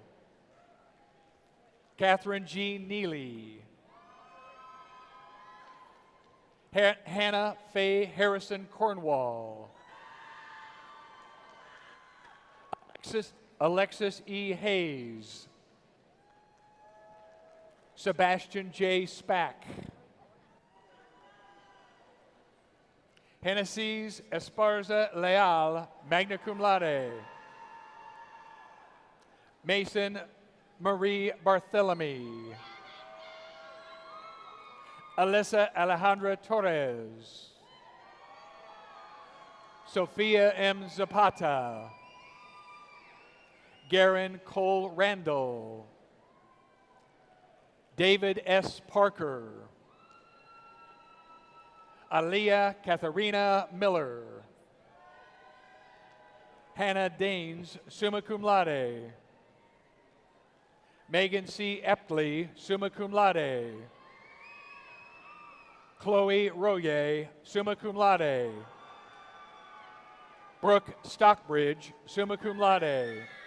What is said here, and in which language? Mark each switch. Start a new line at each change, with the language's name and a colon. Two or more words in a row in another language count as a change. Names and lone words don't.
English: Catherine G. Neely. Hannah Faye Harrison Cornwall. Alexis E. Hayes. Sebastian J. Spack. Hennessy's Esparza Leal,
Latin: magna cum laude.
English: Mason Marie Barthélemy. Alyssa Alejandra Torres. Sophia M. Zapata. Garen Cole Randall. David S. Parker. Aliyah Katharina Miller. Hannah Daines,
Latin: summa cum laude.
English: Megan C. Epley,
Latin: summa cum laude.
English: Chloe Royer,
Latin: summa cum laude.
English: Brooke Stockbridge,
Latin: summa cum laude.